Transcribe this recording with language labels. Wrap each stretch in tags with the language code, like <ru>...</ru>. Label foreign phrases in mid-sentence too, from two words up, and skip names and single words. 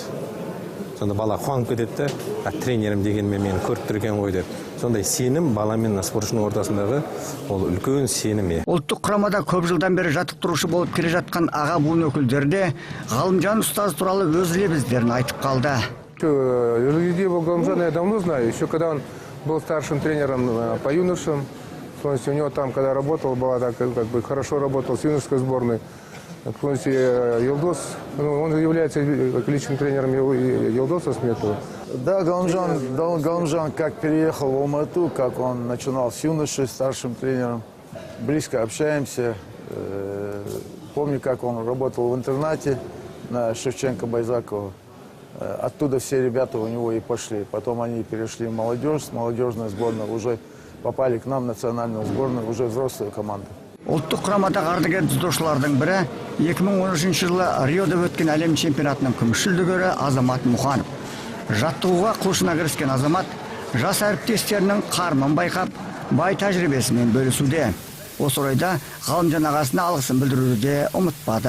<kk>Сонда бала қуанып кетеді, тренерім дегенмен мені көріп тұр екен ғой деп. Сондай сенім бала мен спортшының ортасындағы ол үлкен сенім. Ұлттық құрамада көп жылдан бері жаттықтырушы болып келе жатқан аға буын өкілдері де Ғалымжан ұстаз туралы өз лебіздерін айтып қалды.</kk> <ru>Ғалымжан я давно знаю, еще когда он был старшим тренером по юношам. У него там, когда работал, хорошо работал с юношеской сборной. Елдос, он является личным тренером Елдоса Сметова. Да, Галымжан как переехал в Алмату, как он начинал с юношей, старшим тренером. Близко общаемся. Помню, как он работал в интернате на Шевченко-Байзакова. Оттуда все ребята у него и пошли. Потом они перешли в молодежь, с молодежной сборной уже попали к нам в национальную сборную, уже взрослую команду.</ru> <kk>Ұлттық құрамадағы ардагер дзюдошылардың бірі 2013 жылы Риода өткен әлем чемпионатының күміс жүлдегері Азамат Мұханов. Жаттығуға құлшына кіріскен Азамат жас әріптестерінің қарымын байқап, бай тәжірибесімен бөлісуде. Осы орайда Ғалымжан ағасына алғысын білдіруді де ұмытпады.</kk>